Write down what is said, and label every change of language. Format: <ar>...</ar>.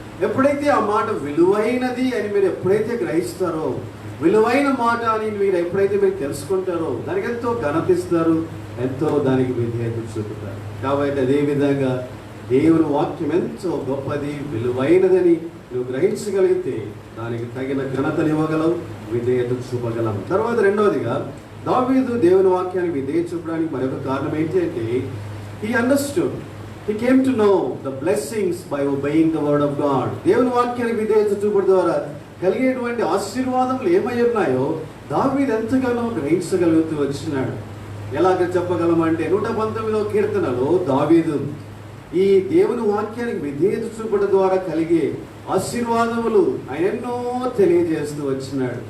<te>ఎప్పుడైతే ఆ మాట విలువైనది అని మీరు ఎప్పుడైతే గ్రహిస్తారో, విలువైన మాట అని మీరు ఎప్పుడైతే మీరు తెలుసుకుంటారో, దానికి ఎంతో ఘనతిస్తారు, ఎంతో దానికి విధేయత చూపుతారు. కాబట్టి అదేవిధంగా దేవుని వాక్యం ఎంతో గొప్పది, విలువైనదని నువ్వు గ్రహించగలిగితే దానికి తగిన ఘనతను ఇవ్వగలవు, విధేయత చూపగలం. తర్వాత రెండవదిగా దావీదు దేవుని వాక్యానికి విధేయత చూపడానికి మరొక కారణం ఏంటి అంటే,</te> <en>he understood, he came to know the blessings by obeying the word of God.</en> <te>దేవుని వాక్యానికి విధేయత చూపడం ద్వారా కలిగేటువంటి ఆశీర్వాదములు ఏమై ఉన్నాయో దావీదు ఎంతగానో గ్రహించగలుగుతూ వచ్చినాడు. ఎలాగ చెప్పగలమంటే 119వ కీర్తనలో దావీదు ఈ దేవుని వాక్యానికి విధేయత చూపడం ద్వారా కలిగే ఆశీర్వాదములు ఆయన ఎన్నో తెలియజేస్తూ వచ్చినాడు.</te>